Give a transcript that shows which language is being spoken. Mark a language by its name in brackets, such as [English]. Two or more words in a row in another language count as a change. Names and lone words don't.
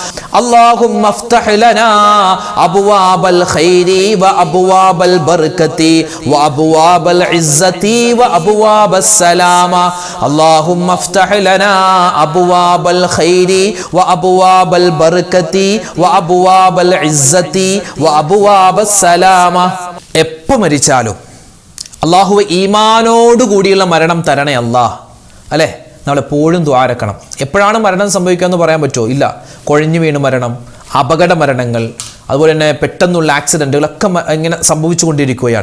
[Arabic] اللهم افتح لنا أبواب الخير وأبواب البركة وأبواب العزة وأبواب السلامة اللهم افتح لنا أبواب الخير وأبواب البركة وأبواب العزة وأبواب السلامة [Malayalam] എപ്പോൾ മരിച്ചാലും അല്ലാഹുവേ ഈമാനോട് കൂടിയുള്ള മരണം തരണേ അല്ലാഹ് അല്ലേ നമ്മളെപ്പോഴും ദ്വാരക്കണം. എപ്പോഴാണ് മരണം സംഭവിക്കുക എന്ന് പറയാൻ പറ്റുമോ? ഇല്ല. കുഴഞ്ഞു വീണ് മരണം, അപകട മരണങ്ങൾ, അതുപോലെ തന്നെ പെട്ടെന്നുള്ള ആക്സിഡൻറ്റുകളൊക്കെ ഇങ്ങനെ സംഭവിച്ചു കൊണ്ടിരിക്കുകയാണ്.